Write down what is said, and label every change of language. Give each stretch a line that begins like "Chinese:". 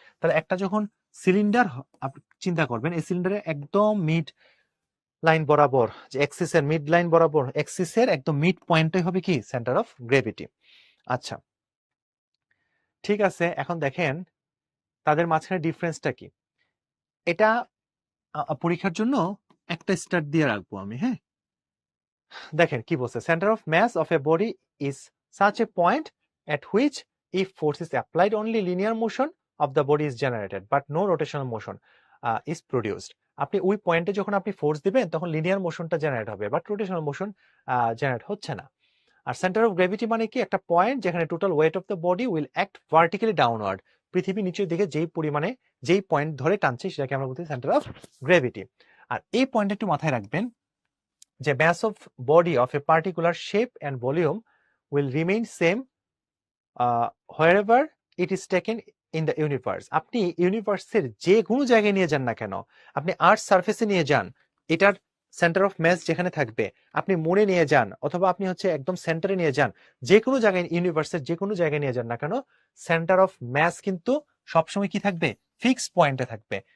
Bangla: তাহলে একটা যখন সিলিন্ডার আপনি চিন্তা করবেন, এই সিলিন্ডারের একদম মিড লাইন বরাবর, যে অ্যাক্সিসের মিড লাইন বরাবর, অ্যাক্সিসের একদম মিড পয়েন্টটাই হবে কি? Centre of gravity. আচ্ছা, ঠিক আছে। এখন দেখেন তাদের মাঝখানে ডিফারেন্সটা কি। এটা পরীক্ষার জন্য একটা স্টার দিয়ে রাখবো আমি। হ্যাঁ, দেখেন কি বলছে,
English: Centre of mass of a body is such a point at which if force is applied only linear motion of the body is generated but no rotational motion is produced.
Bangla: আপনি ওই পয়েন্টে যখন আপনি ফোর্স দিবেন তখন linear মোশনটা generate হবে, but rotational motion generate হচ্ছে না। আর সেন্টার অফ গ্র্যাভিটি মানে কি, একটা পয়েন্ট যেখানে
English: total weight of the body will act vertically downward,
Bangla: পৃথিবী নিচের দিকে যেই পরিমাণে যেই পয়েন্ট ধরে টানছে সেটাকে আমরা বলছি সেন্টার অফ গ্র্যাভিটি। আর এই পয়েন্ট একটু মাথায় রাখবেন যে
English: mass of body of a particular shape and volume will remain same wherever it is taken in the universe.
Bangla: আপনি ইউনিভার্সের যে কোনো জায়গায় নিয়ে যান না কেন, আপনি আর্থ সারফেসে নিয়ে যান, এটার সেন্টার অফ মাস যেখানে থাকবে, আপনি মুনে নিয়ে যান অথবা আপনি হচ্ছে একদম সেন্টারে নিয়ে যান, যে কোনো জায়গায় ইউনিভার্সের যে কোনো জায়গায় নিয়ে যান না কেন, সেন্টার অফ মাস কিন্তু সবসময় কি থাকবে, ফিক্সড পয়েন্টে থাকবে।